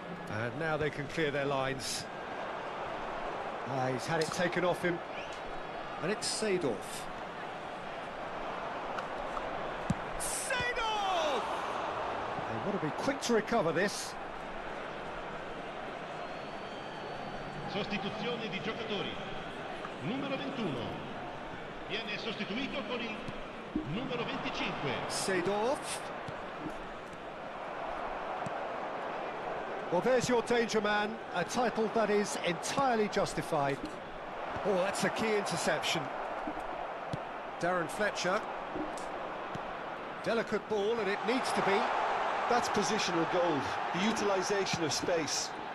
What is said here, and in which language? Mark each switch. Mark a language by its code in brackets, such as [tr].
[en] And now they can clear their lines. He's had it taken off him. And it's Seedorf. Seedorf! They want to be quick to recover this. [it] Sostituzione di giocatori. Numero 21. Viene sostituito con il numero 25. [en] Seedorf. Well, there's your danger man, a title that is entirely justified. Oh, that's a key interception. Darren Fletcher. Delicate ball, and it needs to be. That's positional gold, the utilisation of space.